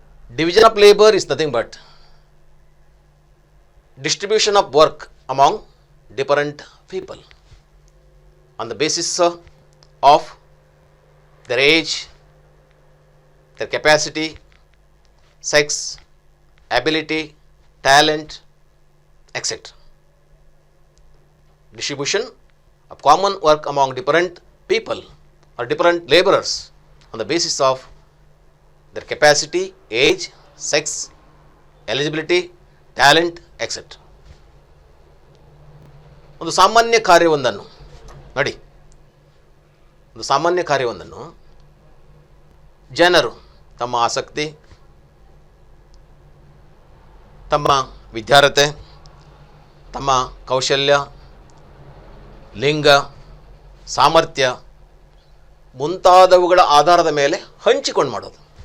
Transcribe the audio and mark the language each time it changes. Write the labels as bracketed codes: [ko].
[en] Division of labour is nothing but distribution of work among different people on the basis of their age, their capacity, sex, ability, talent, etc. Distribution of common work among different people or different laborers on the basis of their capacity, age, sex, eligibility, talent, etc. [kn] ಒಂದು ಸಾಮಾನ್ಯ ಕಾರ್ಯವೊಂದನ್ನು ನೋಡಿ, ಒಂದು ಸಾಮಾನ್ಯ ಕಾರ್ಯವೊಂದನ್ನು ಜನರು ತಮ್ಮ ಆಸಕ್ತಿ, ತಮ್ಮ ವಿದ್ಯಾರ್ಹತೆ, ತಮ್ಮ ಕೌಶಲ್ಯ, ಲಿಂಗ, ಸಾಮರ್ಥ್ಯ ಮುಂತಾದವುಗಳ ಆಧಾರದ ಮೇಲೆ ಹಂಚಿಕೊಂಡು ಮಾಡೋದು.